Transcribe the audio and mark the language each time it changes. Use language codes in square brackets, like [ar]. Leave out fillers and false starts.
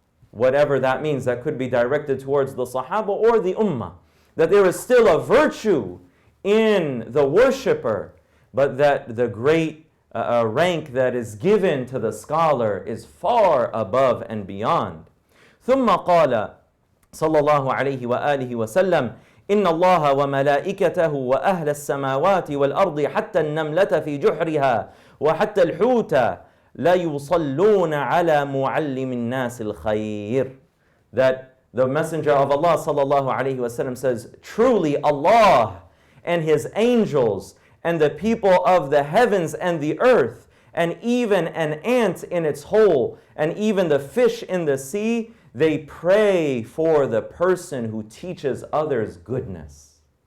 [en] Whatever that means, that could be directed towards the Sahaba or the Ummah. That there is still a virtue in the worshipper, but that the great rank that is given to the scholar is far above and beyond. [ar] ثم قال صلى الله عليه وآله وسلم إن الله وملائكته وأهل السماوات والأرض حتى النملة في جحرها وحتى الحوت لا يصلون على معلم الناس الخير. [en] That the Messenger of Allah sallallahu alayhi wa sallam says, truly Allah and His angels and the people of the heavens and the earth and even an ant in its hole and even the fish in the sea, they pray for the person who teaches others goodness.